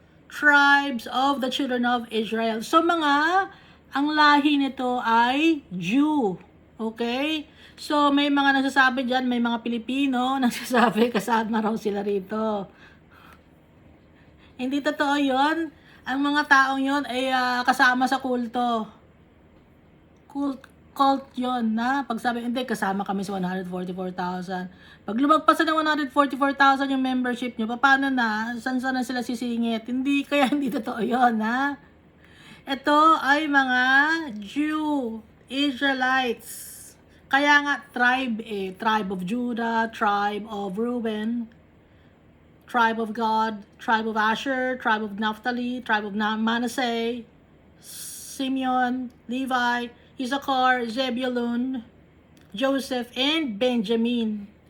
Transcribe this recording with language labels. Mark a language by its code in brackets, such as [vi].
[en] Tribes of the children of Israel. [tl] So ang lahi nito ay Jew. Okay? So, may mga nagsasabi dyan, may mga Pilipino nagsasabi kasama raw sila rito. Hindi totoo yon. Ang mga taong yon ay kasama sa kulto. Cult yon na pagsabi, hindi, kasama kami sa 144,000. Pag lumagpas ng 144,000 yung membership nyo, paano na? Saan na sila sisingit? Hindi, kaya hindi totoo yon, ha? Ito ay mga Jew, Israelites. Kaya nga [en] tribe tribe of Judah, tribe of Reuben, tribe of God, tribe of Asher, tribe of Naphtali, tribe of Manasseh, Simeon, Levi, Issachar, Zebulun, Joseph, and Benjamin.